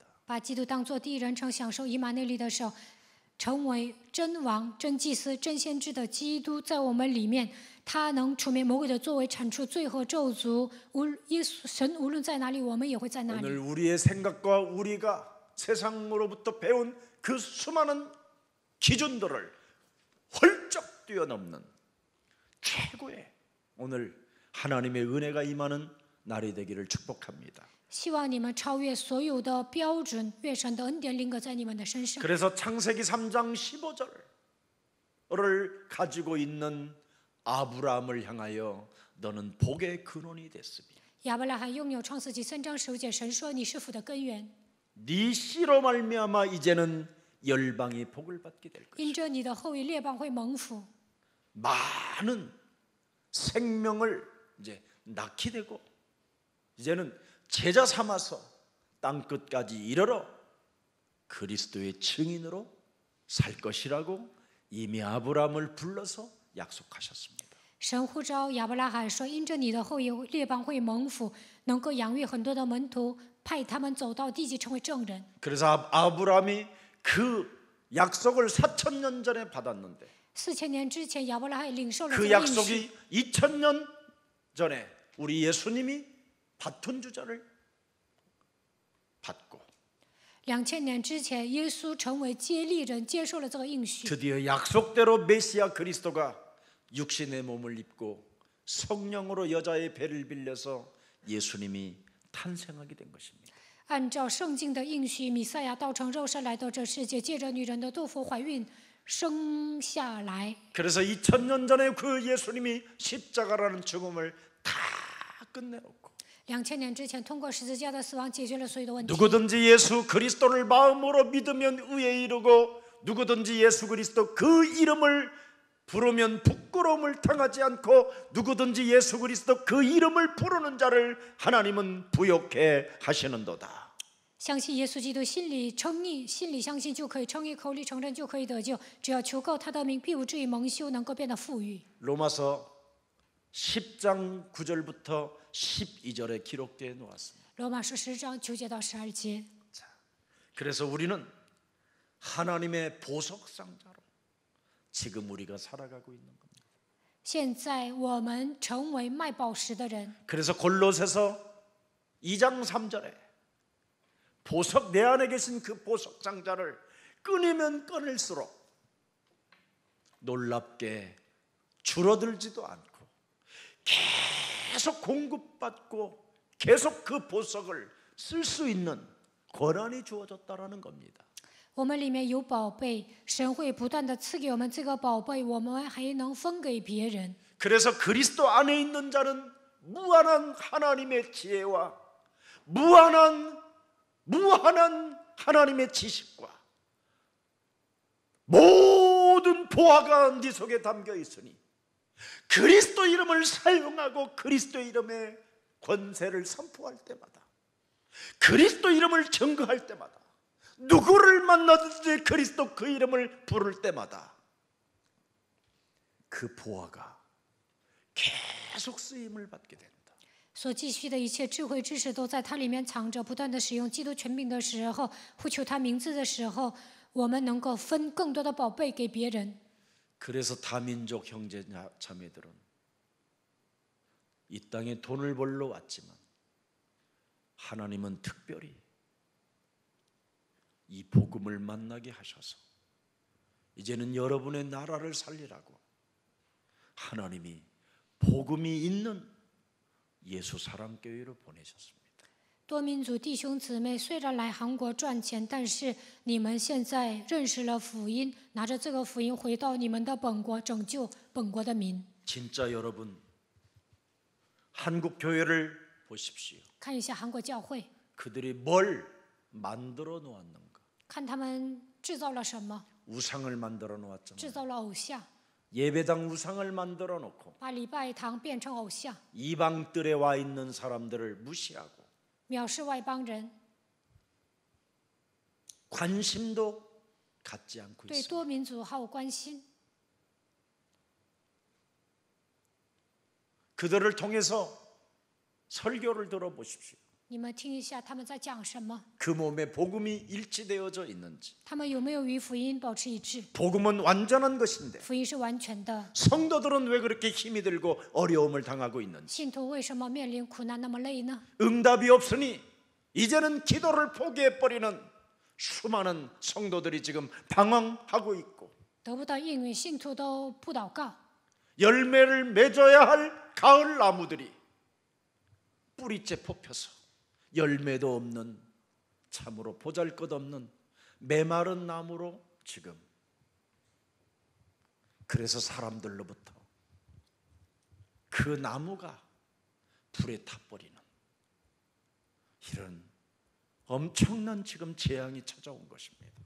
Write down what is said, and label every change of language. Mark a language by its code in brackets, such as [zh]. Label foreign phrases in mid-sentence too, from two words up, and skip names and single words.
[zh] 把基督当作第一人称享受以马内利的时候，成为真王、真祭司、真先知的基督在我们里面，他能除灭魔鬼的作为，铲除罪和咒诅。耶稣神无论在哪里，我们也会在那里。 [ko] 오늘 우리의 생각과 우리가 세상으로부터 배운 그 수많은 기준들을 훌쩍 뛰어넘는 최고의 오늘 하나님의 은혜가 임하는 날이 되기를 축복합니다. [zh] 希望你们超越所有的标准，愿神的恩典临格在你们的身上。 [ko] 그래서 창세기 3장 15절을 가지고 있는 아브라함을 향하여 너는 복의 근원이 됐으며 [zh] 亚伯拉罕拥有创世纪3章15节，神说：“你是福的根源， [ko] 네 씨로 말미암아 이제는 열방이 복을 받게 될 것이다. [zh] 因着你的后裔，列邦会蒙福。 [ko] 많은 생명을 이제 낳게 되고 이제는 제자 삼아서 땅 끝까지 이르러 그리스도의 증인으로 살 것이라고 이미 아브라함을 불러서 약속하셨습니다. [zh] 神呼召亚伯拉罕说：“因着你的后裔，列邦会蒙福，能够养育很多的门徒，派他们走到地极，成为证人。 [ko] 그래서 아브라함이 그 약속을 4,000년 전에 받았는데 [zh] 4000 年之前，亚伯拉罕领受了这 [ko] 그 [zh] 个应许。 [ko] 약속이 2,000년 전에 우리 예수님이 바톤 주자를 받고 [zh] 2000 年之前，耶稣成为接力人，接受了这个应许。 [ko] 드디어 약속대로 메시아 그리스도가 육신의 몸을 입고 성령으로 여자의 배를 빌려서 예수님이 탄생하게 된 것입니다. [zh] 按照圣经的应许，弥赛亚道成肉身来到这世界，借着女人的肚腹怀孕，生下来。 [ko] 그래서 2000년 전에 그 예수님이 십자가라는 죽음을 다 끝내놓고 [zh] 2000 年之前，通过十字架的死亡解决了所有的问题。 [ko] 누구든지 예수 그리스도를 마음으로 믿으면 의에 이르고 누구든지 예수 그리스도 그 이름을 부르면 부끄러움을 당하지 않고 누구든지 예수 그리스도 그 이름을 부르는 자를 하나님은 부욕해 하시는도다. [zh] 相信耶稣基督，心里称义，心里相信就可以称义，口里承认就可以得救。只要求告他的名，必不至于蒙羞，能够变得富裕。 [ko] 로마서 10장 9절부터 12절에 기록되어 놓았습니다. [zh] 罗马书10章9节到12节。 [ko] 그래서 우리는 하나님의 보석 상자로 지금 우리가 살아가고 있는 겁니다. [zh] 现在我们成为卖宝石的人。 [ko] 그래서 골로새서 2장 3절에 보석 내 안에 계신 그 보석 상자를 끊으면 끊을수록 놀랍게 줄어들지도 않고 계속 공급받고 계속 그 보석을 쓸 수 있는 권한이 주어졌다라는 겁니다. [zh] 我们里面有宝贝，神会不断的赐给我们这个宝贝，我们还能分给别人。 [ko] 그래서 그리스도 안에 있는 자는 무한한 하나님의 지혜와 무한한 하나님의 지식과 모든 보화가 네 속에 담겨 있으니 그리스도 이름을 사용하고 그리스도 이름의 권세를 선포할 때마다 그리스도 이름을 증거할 때마다 누구를 만나든지 그리스도 그 이름을 부를 때마다 그 보화가 계속 쓰임을 받게 된다. [zh] 所继续的一切智慧知识都在它里面藏着。不断的使用基督权柄的时候，呼求他名字的时候，我们能够分更多的宝贝给别人。 [ko] 그래서 다민족 형제 자매들은 이 땅에 돈을 벌러 왔지만 하나님은 특별히 이 복음을 만나게 하셔서 이제는 여러분의 나라를 살리라고 하나님이 복음이 있는 예수 사랑교회로 보내셨습니다. [zh] 多民族弟兄姊妹虽然来韩国赚钱，但是你们现在认识了福音，拿着这个福音回到你们的本国，拯救本国的民。 [ko] 진짜 여러분 한국 교회를 보십시오. [zh] 看一下韩国教会， [ko] 그들이 뭘 만들어 놓았는가? [zh] 看他们制造了什么， [ko] 우상을 만들어 놓았잖아요. [zh] 制造了偶像， [ko] 예배당 우상을 만들어 놓고 [zh] 把礼拜堂变成偶像， [ko] 이방 뜰에 와 있는 사람들을 무시하고 [zh] 藐视外邦人， [ko] 관심도 갖지 않고 [zh] 对 [ko] 있습니다. [zh] 多民族毫无关心。 [ko] 그들을 통해서 설교를 들어보십시오. [zh] 你们听一下他们在讲什么， [ko] 그 몸에 복음이 일치되어져 있는지. [zh] 他们有没有与福音保持一致？ [ko] 복음은 완전한 것인데 [zh] 福音是完全的， [ko] 성도들은 왜 그렇게 힘이 들고 어려움을 당하고 있는지. [zh] 信徒为什么面临苦难那么累呢？ [ko] 응답이 없으니 이제는 기도를 포기해버리는 수많은 성도들이 지금 방황하고 있고 [zh] 得不到应允，信徒都不祷告。 [ko] 열매를 맺어야 할 가을 나무들이 뿌리째 뽑혀서 열매도 없는 참으로 보잘것없는 메마른 나무로 지금 그래서 사람들로부터 그 나무가 불에 타버리는 이런 엄청난 지금 재앙이 찾아온 것입니다.